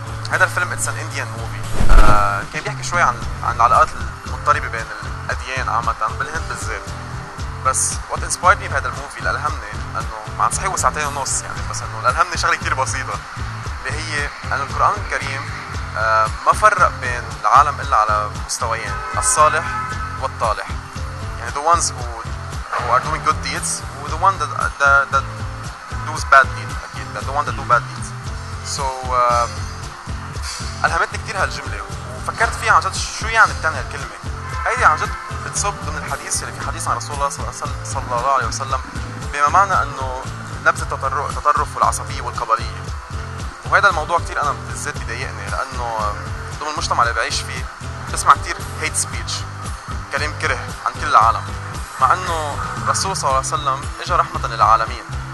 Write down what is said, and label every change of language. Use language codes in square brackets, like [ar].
[ar] هذا الفيلم [en] It's an Indian movie. [ar] كان بيحكي شوي عن العلاقات المضطربة بين الأديان عامة بالهند بالذات. بس [en] what inspired me [ar] بهذا الموفي اللي ألهمني انه مع صحيح هو ساعتين ونص يعني، بس انه اللي ألهمني شغلة كثير بسيطة اللي هي انه القرآن الكريم ما فرق بين العالم الا على مستويين، الصالح والطالح. [en] يعني the ones who are doing good deeds و the one that does bad deeds. اكيد the one that do bad deeds. [ar] So ألهمتني كثير هالجملة وفكرت فيها عن جد شو يعني بتعني هالكلمة. هيدي عن جد بتصب ضمن الحديث اللي في حديث عن رسول الله صلى الله عليه وسلم بما معنى انه نبذ التطرف والعصبية والقبلية. وهذا الموضوع كثير انا بالذات بيضايقني لانه ضمن المجتمع اللي بعيش فيه بسمع كثير [en] hate speech, [ar] كلام كره عن كل العالم، مع انه الرسول صلى الله عليه وسلم اجى رحمة للعالمين.